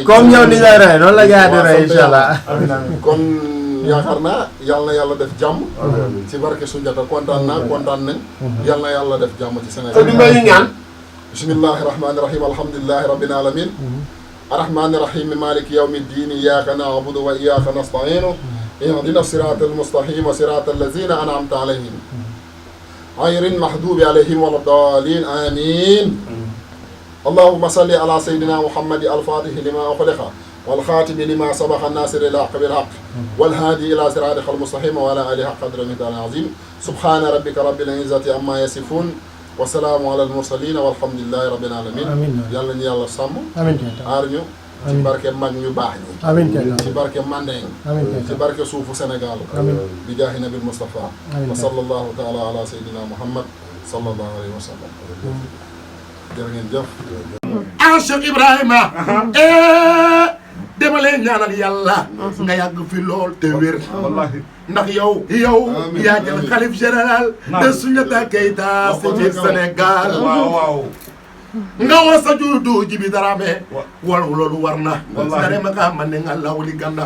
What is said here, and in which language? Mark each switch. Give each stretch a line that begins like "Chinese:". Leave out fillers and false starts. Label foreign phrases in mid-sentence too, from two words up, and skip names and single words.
Wolof: comme ñëw ni ngay roy noonu la gars di roy sant
Arabic: إن شاء الله.
Wolof: kon yaakaar naa yàlla na yàlla def jàmm. ci barke Sunjata kontaan naa kontaan nañ. yàlla na yàlla def jàmm ci Sénégal. te du may ñaan.
Arabic: بسم الله الرحمن الرحيم الحمد لله رب العالمين الرحمن الرحيم مالك يوم الدين إياك نعبد وإياك نستعين اهدنا الصراط المستقيم صراط الذين أنعمت عليهم غير المغضوب عليهم ولا الضالين آمين اللهم صل على سيدنا محمد الفاتح لما أخلق والخاتم لما سبق الناصر الحق بالحق والهادي إلى صراطك المستقيم وعلى آله حق قدر المقدار العظيم سبحان ربك رب العزة عما يصفون وسلام على المرسلين والحمد لله رب العالمين
Wolof: yàlla ñu yàlla sàmm aar ñu ci barke mag ñu baax ñi ci barke Mandeng ci barke suufu Sénégal bi
Arabic: جاه النبي المصطفى وصلى الله تعالى على سيدنا محمد صلى الله عليه وسلم
Wolof: jërë ngeen jëf Cheikh Ibrahima dama lay ñaanal yàlla nga yàgg fi lool te wér ndax yow yaa jël xalif
French: général de
Wolof: Soundiata Keita si biir Sénégal nga wasa juddu Djiby Dramé wal loolu war na nga dem ak man ne nga lawli ganda